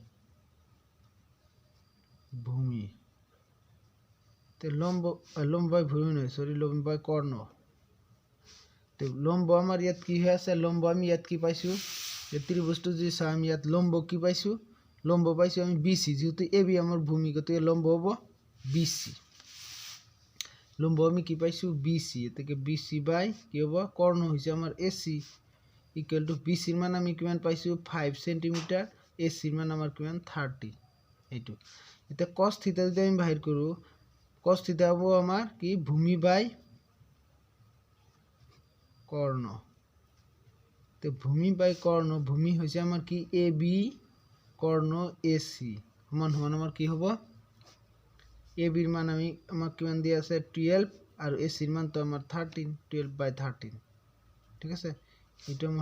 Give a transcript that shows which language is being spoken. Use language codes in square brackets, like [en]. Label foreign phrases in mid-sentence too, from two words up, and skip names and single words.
[bn] ভূমি তে লম্ব বাই ভূমি নয় সরি লম্ব বাই কর্ণ তে লম্ব আমার ইয়াত কি হয়ে আছে লম্ব আমি ইয়াত কি পাইছো এই ত্রিভুজটো যে চাম ইয়াত লম্ব কি পাইছো লম্ব পাইছো আমি BC যেহেতু AB আমার ভূমি গতিকে লম্ব হবে BC লম্ব আমি কি পাইছো BC এটাকে BC বাই কি হবে কর্ণ হইছে আমার AC ইকুয়াল টু BC এর মান আমি কিমান পাইছো 5 সেমি AC এর মান আমার কিমান 30 এইটো এটা cos থিটা যদি আমি বাহির করব cos থিটা হবে আমার কি ভূমি বাই কর্ণ তো ভূমি বাই কর্ণ ভূমি হইছে আমার কি AB কর্ণ AC সমান সমান আমার কি হবে AB এর মান আমি আমার কিমান দিয়া আছে 12 আর AC এর মান তো আমার 13 12/13 ঠিক আছে এটা আমার